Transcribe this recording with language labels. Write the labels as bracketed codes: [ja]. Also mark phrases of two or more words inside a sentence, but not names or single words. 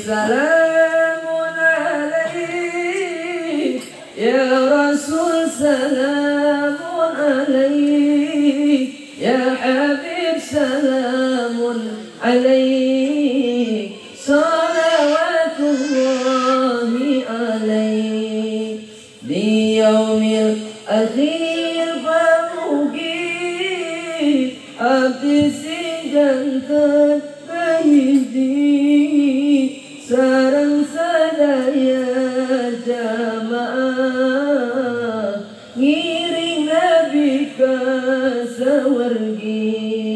[ar] سلام عليك يا رسول سلام عليك يا حبيب سلام عليك صلوات الله عليك. [su] Di yaumil akhir pamugi abdi sing janten sareng sadaya jamaah ngiring Nabi ka sawargi.